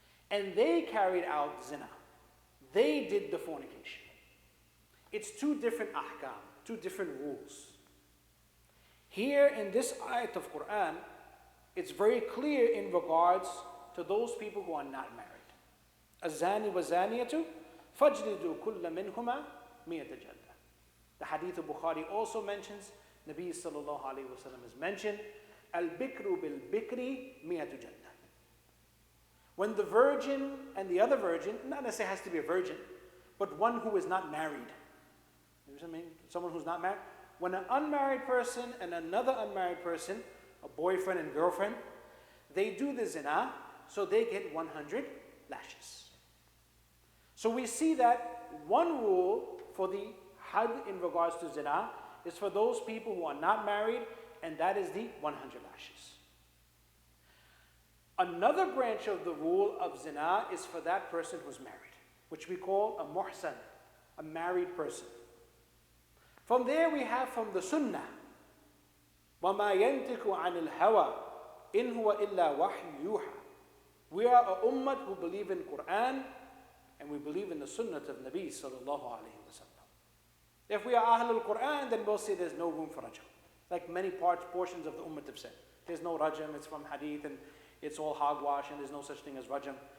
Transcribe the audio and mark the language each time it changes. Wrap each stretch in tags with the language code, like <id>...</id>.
<en>And they carried out zina. They did the fornication. It's 2 different ahkam, 2 different rules. Here in this ayat of Quran, it's very clear in regards to those people who are not married.</en> <ar>الزاني والزانية فاجلدوا كل منهما 100 جلدة.</ar> <en>The hadith of Bukhari also mentions, Nabi sallallahu alayhi wa sallam has mentioned,</en> <ar>Al-bikru bil-bikri 100 جلدة.</ar> <en>When the virgin and the other virgin, not necessarily has to be a virgin, but one who is not married. You know what I mean? Someone who's not married. When an unmarried person and another unmarried person, a boyfriend and girlfriend, they do the zina, so they get 100 lashes. So we see that one rule for the had in regards to zina is for those people who are not married, and that is the 100 lashes. Another branch of the rule of zina is for that person who's married, which we call a muhsan, a married person. From there we have from the sunnah,</en> <ar>وَمَا يَنْتِقُ عَنِ الْهَوَىٰ إِنْ هُوَ إِلَّا وَحْيٌ يُوحَىٰ.</ar> <en>We are a ummah who believe in Quran and we believe in the sunnah of Nabi sallallahu alayhi wa sallam. If we are Ahlul Quran, then we'll say there's no room for rajam. Like many portions of the ummah have said. There's no rajam, it's from hadith, and it's all hogwash, and there's no such thing as rajam.</en>